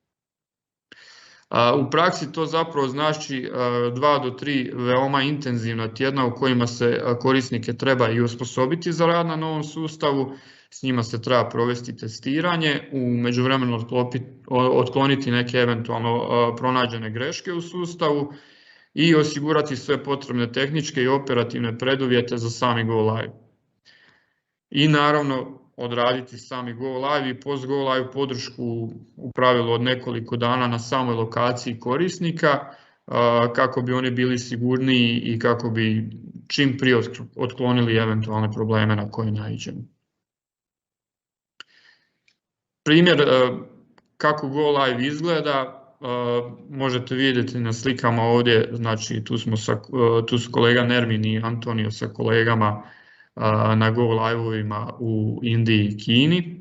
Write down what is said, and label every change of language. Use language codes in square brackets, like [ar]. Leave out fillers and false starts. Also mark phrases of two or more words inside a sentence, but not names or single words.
[hr] U praksi to zapravo znači 2 do 3 veoma intenzivna tjedna u kojima se korisnike treba i osposobiti za rad na novom sustavu, s njima se treba provesti testiranje, u međuvremenu otkloniti neke eventualno pronađene greške u sustavu i osigurati sve potrebne tehničke i operativne preduvjete za sami [en] go live. [hr] I naravno odraditi sami [en] go live [hr] i [en] post go live [hr] podršku u pravilu od nekoliko dana na samoj lokaciji korisnika kako bi oni bili sigurniji i kako bi čim prije otklonili eventualne probleme na koje naiđemo. Primjer kako go live izgleda možete vidjeti na slikama ovdje, znači tu su kolega Nermin i Antonio sa kolegama na [en] go live-ovima [hr] u Indiji i Kini.